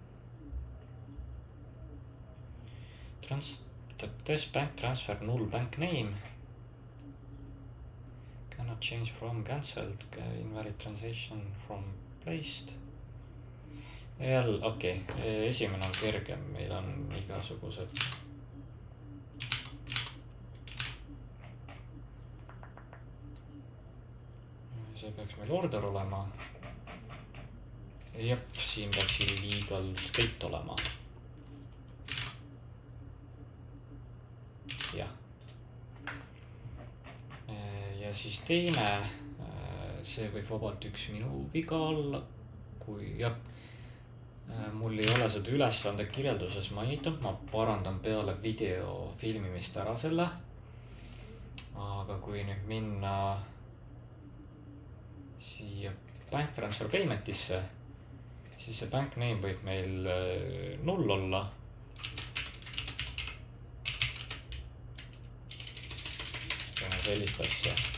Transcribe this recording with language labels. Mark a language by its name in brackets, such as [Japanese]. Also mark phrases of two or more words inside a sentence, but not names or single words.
[English] this bank transfer null bank name cannot change from cancelled, invalid transaction from placed. [Estonian] Okei, esimene on kergem, meil on igasugused see peaks meil order olema. Jep, siin peaks [English] illegal state [Estonian] olema. Jah. Ja siis teine, see võib vabalt üks minu viga olla, kui jah, mul ei ole seda ülesande kirjelduses mainitud, ma parandan peale video filmimist ära selle. Aga kui nüüd minna siia [English] bank transfer payment'isse, [Estonian] siis see [English] bank name [Estonian] võib meil null olla. Teeme sellist asja.